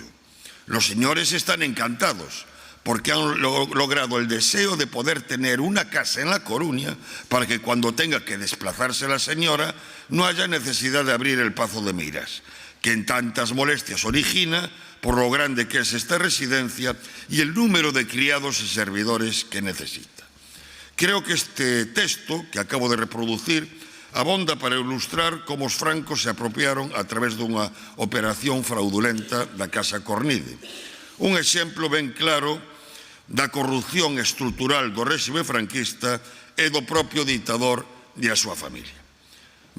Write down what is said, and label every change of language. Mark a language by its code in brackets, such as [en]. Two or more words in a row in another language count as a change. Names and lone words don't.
[es] Los señores están encantados porque han logrado el deseo de poder tener una casa en La Coruña para que cuando tenga que desplazarse la señora no haya necesidad de abrir el Pazo de Meirás, que en tantas molestias origina por lo grande que es esta residencia y el número de criados y servidores que necesita. [gl] Creo que este texto que acabo de reproducir abonda para ilustrar como os francos se apropiaron a través dunha operación fraudulenta da Casa Cornide. Un exemplo ben claro da corrupción estrutural do réxime franquista e do propio ditador e a súa familia.